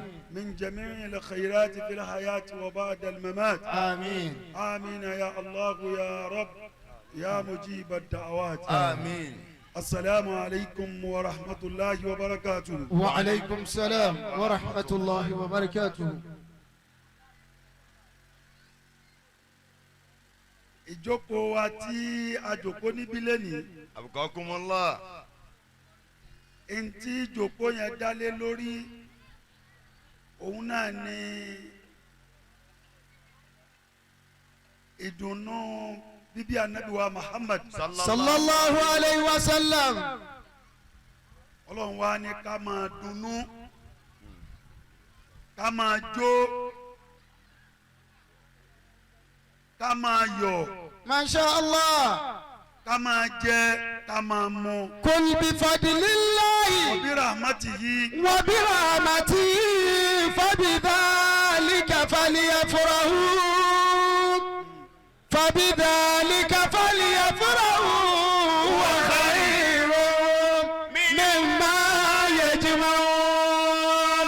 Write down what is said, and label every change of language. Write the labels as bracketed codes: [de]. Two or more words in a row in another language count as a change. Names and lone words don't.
[ar] من جميع الخيرات في الحياة وبعد الممات. آمين. آمين يا الله يا رب يا مجيب الدعوات. آمين. السلام عليكم ورحمة الله وبركاته. وعليكم السلام ورحمة الله وبركاته. [yo] ìjókòó wa tí a jókòó níbí lẹ́nìí. [ar] Abukakumullah. [yo] ntí ìjókòó yẹn dálé lórí òun náà ni ìdùnnú bíbí Ànábì wa Muhammad. [ar] صلى الله عليه وسلم. [yo] Ọlọ́run wa ní ká máa dunnú ká máa jó ká máa yọ̀. [ar] ما شاء الله. [yo] ká máa jẹ ká máa mu. [ar] قل بفضل الله وبرحمته. وبرحمته فبذلك فليفرحوا. فبذلك فليفرحوا وخير مما يجمعون.